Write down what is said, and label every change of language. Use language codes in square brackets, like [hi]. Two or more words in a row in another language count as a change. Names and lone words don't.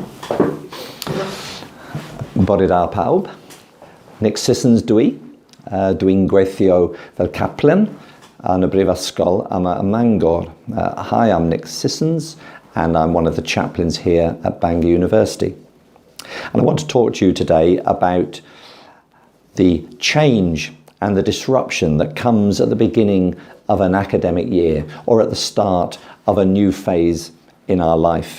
[cy] Bore da pawb. Nick Sissons dwi. Dwi'n gweithio fel caplan yn y Brifysgol yma ym Mangor. [en] Hi, I'm Nick Sissons and I'm one of the chaplains here at Bangor University. And I want to talk to you today about the change and the disruption that comes at the beginning of an academic year or at the start of a new phase in our life.